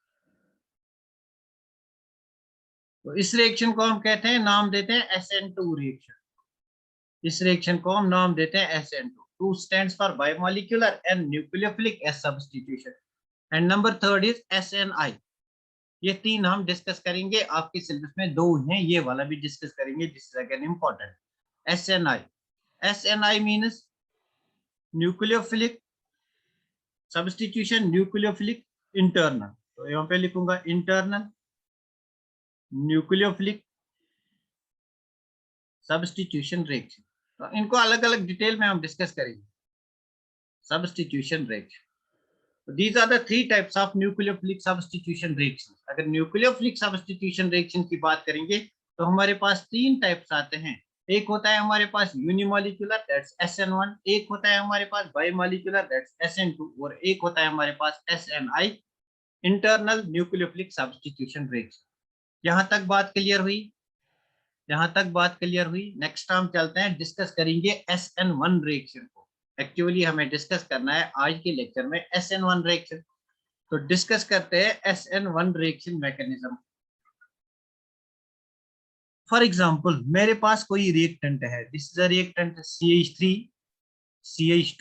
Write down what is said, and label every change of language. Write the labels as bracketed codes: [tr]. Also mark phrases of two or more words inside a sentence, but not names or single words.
[hi] तो इस रिएक्शन को हम कहते हैं, नाम देते हैं [en] SN2 reaction. [hi] इस रिएक्शन को हम नाम देते हैं SN2. [en] 2 stands for bimolecular and nucleophilic S substitution. And number third is SNI. [hi] ये तीन हम डिस्कस करेंगे, आपके सिलेबस में दो हैं, ये वाला भी डिस्कस करेंगे, [en] this is again important. SNI means nucleophilic substitution, nucleophilic internal. [hi] तो यहाँ पे लिखूंगा [en] internal nucleophilic substitution reaction. [hi] तो इनको अलग अलग डिटेल में हम डिस्कस करेंगे. [en] substitution reaction. These are the 3 types of nucleophilic substitution reactions. [hi] अगर [en] nucleophilic substitution reaction [hi] की बात करेंगे तो हमारे पास 3 टाइप्स आते हैं. एक होता है हमारे पास unimolecular, [en] that's SN1. [hi] एक होता है हमारे पास bimolecular, [en] that's SN2. [hi] और एक होता है हमारे पास SNI, [en] internal nucleophilic substitution reaction. [hi] यहाँ तक बात क्लियर हुई? यहाँ तक बात क्लियर हुई. नेक्स्ट हम चलते हैं, डिस्कस करेंगे [en] SN1 reaction [hi] को. एक्चुअली हमें डिस्कस करना है आज के लेक्चर में [en] SN1 reaction. [hi] तो डिस्कस करते हैं [en] SN1 reaction mechanism. for example [hi] मेरे पास कोई रिएक्टेंट है, [en] this is a reactant [hi] CH3 CH2.